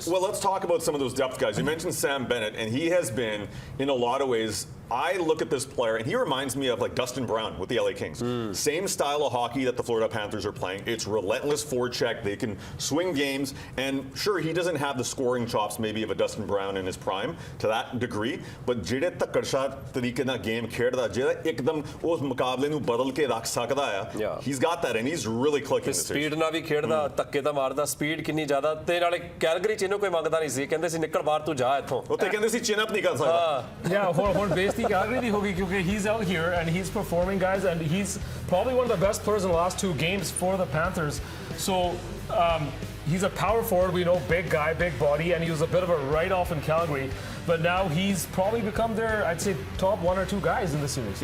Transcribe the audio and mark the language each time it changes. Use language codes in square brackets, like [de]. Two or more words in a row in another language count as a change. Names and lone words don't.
[en] Well, let's talk about some of those depth guys. You mentioned Sam Bennett, and he has been, in a lot of ways, I look at this player, and he reminds me of like Dustin Brown with the LA Kings. Same style of hockey that the Florida Panthers are playing. It's relentless forecheck. They can swing games, and sure, he doesn't have the scoring chops maybe of a Dustin Brown in his prime to that degree, but [pa] ਜਿਹੜੇ ਤਕੜਸ਼ਾ ਤਰੀਕੇ ਨਾਲ ਗੇਮ ਖੇਡਦਾ ਜਿਹੜਾ ਇੱਕਦਮ ਉਸ ਮੁਕਾਬਲੇ ਨੂੰ ਬਦਲ ਕੇ ਰੱਖ ਸਕਦਾ ਆ [en] he's got that and he's really clicking this [pa] ਸਪੀਡ ਨਾਲ ਵੀ ਖੇਡਦਾ ਧੱਕੇ ਤਾਂ ਮਾਰਦਾ ਸਪੀਡ ਕਿੰਨੀ ਜ਼ਿਆਦਾ ਤੇ ਨਾਲੇ ਕੈਲਗਰੀ ਚ ਇਹਨੂੰ ਕੋਈ ਮੰਗਦਾ ਨਹੀਂ ਸੀ ਕਹਿੰਦੇ ਸੀ ਨਿਕਲ ਬਾਹਰ ਤੂੰ ਜਾ ਇੱਥੋਂ ਉੱਥੇ ਕਹਿੰਦੇ ਸੀ [en] chin up [pa] ਨਹੀਂ ਕਰ ਸਕਦਾ ਹੁਣ ਬੇਇੱਜ਼ਤੀ ਕੈਲਗਰੀ ਦੀ ਹੋ ਗਈ ਕਿਉਂਕਿ [en] he's out here and he's performing, guys, and he's probably one of the best players in the last 2 games for the Panthers. So he's a power forward, we know, big guy, big body, and he was a bit of a write-off in Calgary. But now he's probably become their, I'd say, top 1 or 2 guys in the series.